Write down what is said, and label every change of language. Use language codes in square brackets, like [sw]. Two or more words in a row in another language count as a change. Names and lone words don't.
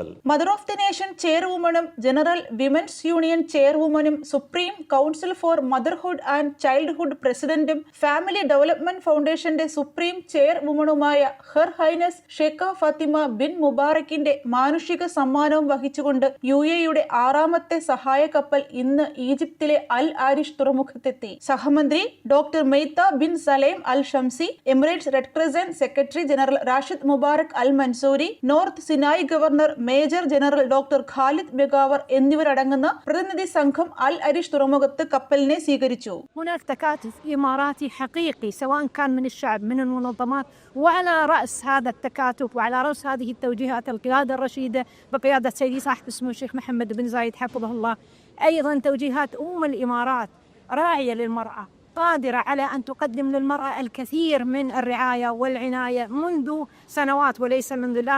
[en] Mother of the Nation [ml] ചെയർവുമനും ജനറൽ വിമൻസ് യൂണിയൻ ചെയർവുമനും സുപ്രീം കൗൺസിൽ ഫോർ മദർഹുഡ് ആൻഡ് ചൈൽഡ്ഹുഡ് പ്രസിഡന്റും ഫാമിലി ഡെവലപ്മെന്റ് ഫൗണ്ടേഷന്റെ സുപ്രീം ചെയർവുമനുമായ [en] Her Highness [ml] ഷേഖ ഫാത്തിമ ബിൻ മുബാറക്കിന്റെ മാനുഷിക സമ്മാനവും വഹിച്ചുകൊണ്ട് യുഎഇയുടെ 6ാമത്തെ സഹായ കപ്പൽ ഇന്ന് ഈജിപ്തിലെ അൽ ആരിഷ് തുറമുഖത്തെത്തി. സഹമന്ത്രി ഡോക്ടർ മെയ്ത്ത ബിൻ സലേം അൽ ഷംസി, എമിറേറ്റ്സ് റെഡ് ക്രിസന്റ് സെക്രട്ടറി ജനറൽ റാഷിദ് മുബാറക് അൽ മൻസൂരി, നോർത്ത് സിനായ് ഗവർണർ മേജർ ജനറൽ ഡോക്ടർ ഖാലിദ് ബെഗാവർ എന്നിവരടങ്ങുന്ന പ്രതിനിധി സംഘം അൽ അരിഷ് തുറമുഖത്ത് കപ്പലിനെ സ്വീകരിച്ചു. [ar] هناك تكاتف إماراتي حقيقي سواء كان من الشعب من المنظمات، وعلى رأس هذا التكاتف وعلى رأس هذه التوجيهات القيادة الرشيدة بقيادة سيدي صاحب السمو الشيخ محمد بن زايد حفظه الله، أيضا توجيهات الإمارات راعية للمرأة، قادرة على أن تقدم للمرأة الكثير من الرعاية والعناية منذ سنوات وليس منذ الآن.